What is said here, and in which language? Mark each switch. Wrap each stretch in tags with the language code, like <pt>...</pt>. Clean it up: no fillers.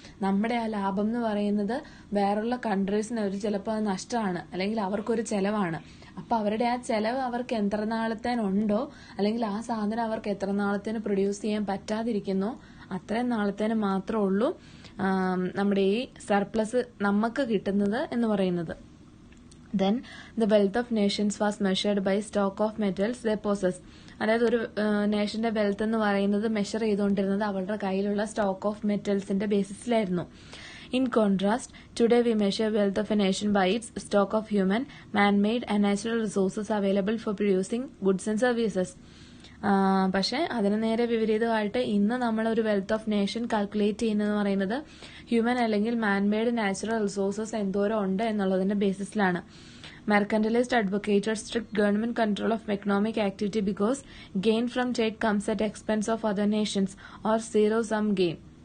<ml>നമ്മുടെ ആ ലാഭം എന്ന് പറയുന്നത് വേറുള്ള കൺട്രീസിന് ഒരു ചിലപ്പോൾ അത് നഷ്ടമാണ് അല്ലെങ്കിൽ അവർക്കൊരു ചെലവാണ്. അപ്പൊ അവരുടെ ആ ചെലവ് അവർക്ക് എത്ര നാളത്തേനുണ്ടോ അല്ലെങ്കിൽ ആ സാധനം അവർക്ക് എത്ര നാളത്തേന് പ്രൊഡ്യൂസ് ചെയ്യാൻ പറ്റാതിരിക്കുന്നോ അത്രയും നാളത്തേന് മാത്രമേ ഉള്ളൂ നമ്മുടെ ഈ സർപ്ലസ് നമുക്ക് കിട്ടുന്നത് എന്ന് പറയുന്നത്.</ml> <en>Then the wealth of nations was measured by stock of metals they possess.</en> <ml>അതായത് ഒരു നേഷന്റെ വെൽത്ത് എന്ന് പറയുന്നത് മെഷർ ചെയ്തുകൊണ്ടിരുന്നത് അവരുടെ കയ്യിലുള്ള stock of മെറ്റൽസിന്റെ ബേസിസിലായിരുന്നു.</ml> <en>In contrast, today we measure wealth of a nation by its stock of human, man-made and natural resources available for producing goods and services.</en> <ml>പക്ഷെ അതിന് നേരെ വിപരീതമായിട്ട് ഇന്ന് നമ്മൾ ഒരു വെൽത്ത് ഓഫ് നേഷൻ കാൽക്കുലേറ്റ് ചെയ്യുന്നതെന്ന് പറയുന്നത് ഹ്യൂമൻ അല്ലെങ്കിൽ man-made natural resources എന്തോരം ഉണ്ട് എന്നുള്ളതിന്റെ ബേസിസിലാണ്.</ml> <en>Mercantilists advocated strict government control of economic activity because gain from trade comes at expense of other nations or zero-sum gain.</en>